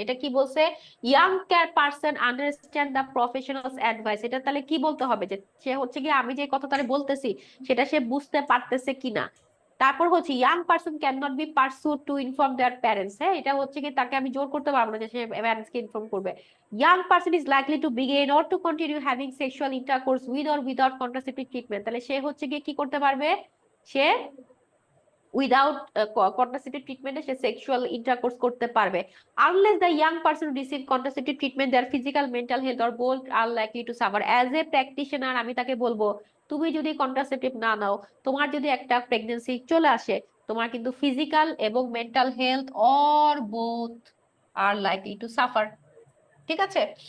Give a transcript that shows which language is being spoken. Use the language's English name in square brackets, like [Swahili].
[Bangla] এটা কি বলছে, [English] Young care person understand the professionals advice. [Bangla] এটা তাহলে কি বলতে হবে, যে সে হচ্ছে গিয়ে আমি যে কথা তাহলে বলতেছি সেটা সে বুঝতে পারতেছে কিনা। তারপর হচ্ছে [English] young person can not be persuaded to inform their parents, [Bangla] হ্যাঁ, এটা হচ্ছে কি তাকে আমি জোর করতে পারবো না যে সে প্যারেন্টসকে ইনফর্ম করবে। [English] Young person is likely to begin or to continue having sexual intercourse with or without contraceptive treatment। [Bangla] তাহলে সে হচ্ছে গিয়ে কি করতে পারবে, সে উইদাউট কন্ট্রাসেপটিভ ট্রিটমেন্টে সে সেক্সুয়াল ইন্টারকোর্স করতে পারবে। [English] Unless the young person receive contraceptive treatment their physical mental health or both are likely to suffer. As a practitioner [Bangla] আমি তাকে বলবো, তুমি যদি কন্ট্রাসেপটিভ না নাও, তোমার যদি একটা প্রেগন্যান্সি চলে আসে, তোমার কিন্তু ফিজিক্যাল এবং mental health [English] or both are likely to suffer, [Bangla] ঠিক আছে।